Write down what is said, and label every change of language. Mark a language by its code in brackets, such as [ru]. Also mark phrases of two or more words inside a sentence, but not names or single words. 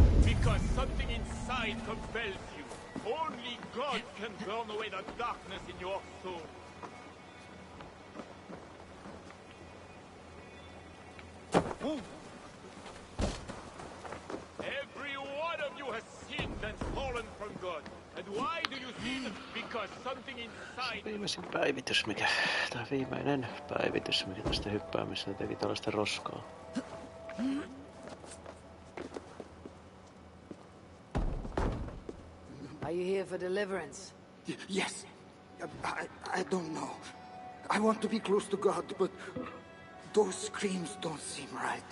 [en] Because something inside compels you. Only God can burn away the darkness in your soul. Every one of you has sinned and fallen from God. And why do you sin? Because something inside... [fi] Viimeisin päivitys, tai viimeinen päivitys, mikä tästä hyppäämisestä teki tällaista roskaa. [en] Are you here for deliverance? Yes. I don't know. I want to be close to God, but those screams don't seem right.